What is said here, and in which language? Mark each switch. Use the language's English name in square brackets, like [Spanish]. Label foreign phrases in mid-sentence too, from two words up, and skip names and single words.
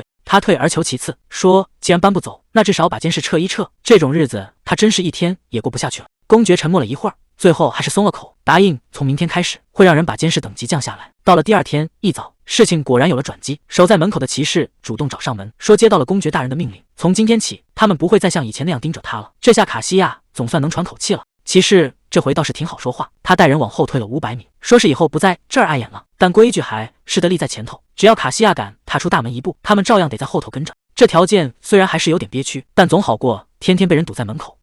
[Chinese] 他退而求其次，說既然搬不走，那至少把監視撤一撤，這種日子他真是一天也過不下去了。公爵沉默了一會兒，最後還是鬆了口，答應從明天開始會讓人把监視等級降下來。到了第二天一早， 事情果然有了轉機。守在門口的騎士主動找上門，說接到了公爵大人的命令，從今天起，他們不會再像以前那樣盯着他了。這下卡西亞總算能喘口氣了。騎士這回倒是挺好說話，他帶人往後退了500米，說是以後不在這兒礙眼了，但規矩還是得立在前頭。只要卡西亞敢踏出大門一步，他們照樣得在後頭跟着。這條件雖然還是有點憋屈，但總好過天天被人堵在门口。